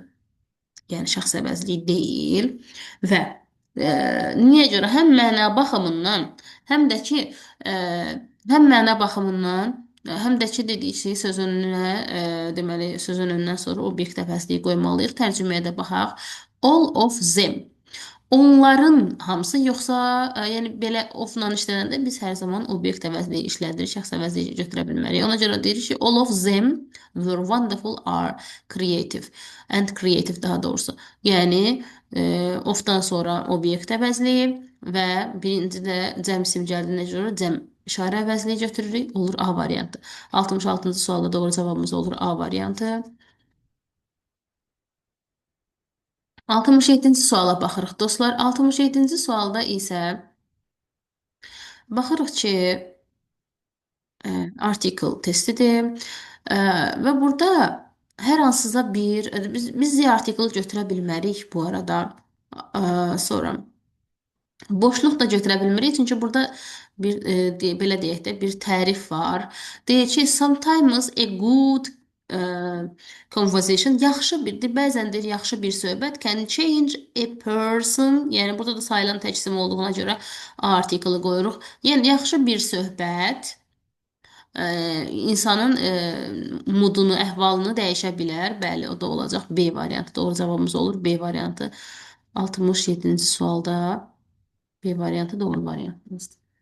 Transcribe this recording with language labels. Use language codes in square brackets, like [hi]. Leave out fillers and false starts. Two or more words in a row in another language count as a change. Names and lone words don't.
[az] Yəni şəxs əvəzliyi deyil və niyə görə həm məna baxımından, həm də ki e, həm məna baxımından, həm də ki dedik ki, söz önünə deməli söz önündən sonra obyekt əvəzliyi qoymalıyıq. Tərcüməyə də baxaq. [en] All of them. [az] Onların hamısı yoxsa, yəni belə ofla işlədəndə biz hər zaman obyekt əvəzliyi işlədirik, şəxs əvəzliyi götürə bilmərik. Ona görə deyirik ki, [en] all of them were wonderful are creative and creative [az] daha doğrusu. Yəni ofdan sonra obyekt əvəzliyi və birinci də cəm isim gəldiyinə görə cəm işarə əvəzliyi götürürük, olur A variantı. 66-cı sualda doğru cavabımız olur A variantı. 67-ci suala baxırıq dostlar. 67-ci sualda isə baxırıq ki, article testidir və burada hər hansısa bir biz Z article götürə bilmərik bu arada. Sonra boşluq da götürə bilmirik, çünki burada bir belə deyək də bir tərif var. Deyir ki, [en] sometimes a good e, conversation [az] yaxşı birdir. Bəzən deyir yaxşı bir söhbət [en] can change a person. [az] Yəni burada da sayılan tək isim olduğuna görə article qoyuruq. Yəni yaxşı bir söhbət insanın mudunu, əhvalını dəyişə bilər. Bəli, o da olacaq B variantı. Doğru cavabımız olur B variantı. 67-ci sualda B variantı doğru variantımızdır.